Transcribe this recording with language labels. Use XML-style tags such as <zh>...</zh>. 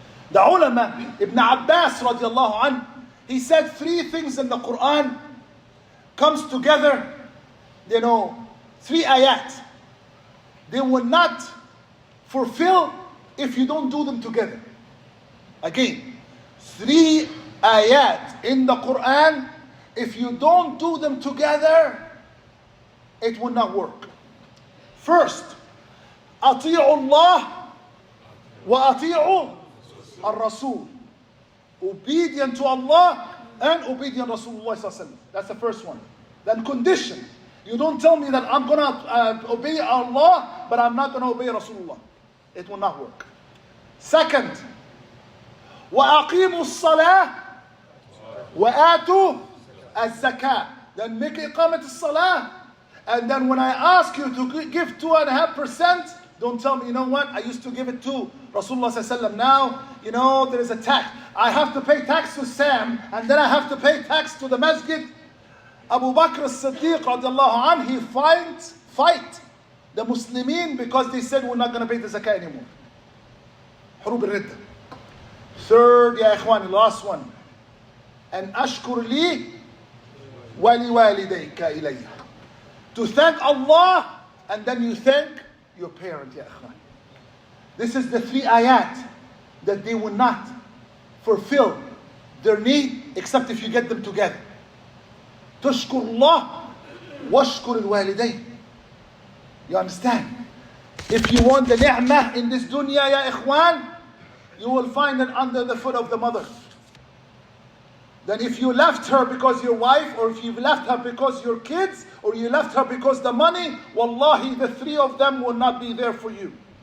<en>The ulama, Ibn Abbas radiallahu anh, he said 3 things in the Quran comes together, 3 ayat. They will not fulfill if you don't do them together. Again, 3 ayat in the Quran, if you don't do them together, it will not work.</en> <ar>First, أطيعوا الله وأطيعوا الرسول.</ar> <en>Obedient to Allah and obedient to Rasulullah. That's the first one. Then condition. You don't tell me that I'm going to obey Allah, but I'm not going to obey Rasulullah. It will not work.</en> <ar>Second, وَأَقِيمُوا الصَّلَاةِ وَآتُوا الزَّكَاةِ.</ar> <en>Then make iqamat as-salah. And then when I ask you to give 2.5%, don't tell me, you know what, I used to give it to Rasulullah ﷺ. Now, there is a tax. I have to pay tax to Sam, and then I have to pay tax to the masjid. Abu Bakr as-Siddiq radiallahu anh, he fight the Muslimin because they said we're not going to pay the zakah anymore. Hurub al-Ridda. Third, ya ikhwani, last one. And</en> <ar>ashkur li wa li walidayka ilayya.</ar> <en>To thank Allah, and then you thank your parent, ya ikhwan. This is the 3 ayat that they will not fulfill their need except if you get them together.</en> <ar>تشكر الله واشكر الوالدين.</ar> <en>You understand? If you want the ni'mah in this dunya, ya ikhwan, you will find it under the foot of the mother. Then if you left her because your wife, or if you left her because your kids, or you left her because the money, wallahi, the 3 of them will not be there for you.</en>